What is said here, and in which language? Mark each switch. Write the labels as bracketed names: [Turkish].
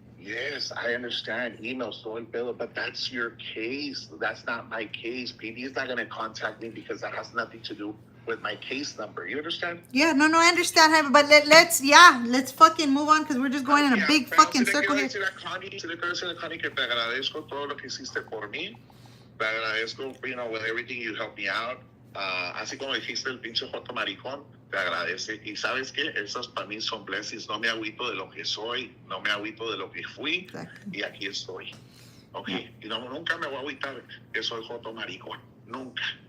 [English] Yes, I understand. Emails, [Spanish] todo el pedo, [English] but that's your case. That's not my case. PD is not going to contact me because that has nothing to do with my case number. You understand? Yeah, no, I understand, Jaime. But let's fucking move on because we're just going in a big fucking circle here. [Spanish] Si le quiero decir a Connie que te agradezco todo lo que hiciste por mí. Te agradezco, [English] with everything you helped me out. [Spanish] Así como dijiste el pinche Joto Maricón, te agradece. Y sabes qué, esos para mí son blessings. No me agüito de lo que soy, no me agüito de lo que fui, y aquí estoy. Ok, y nunca me voy a agüitar que soy Joto Maricón, nunca.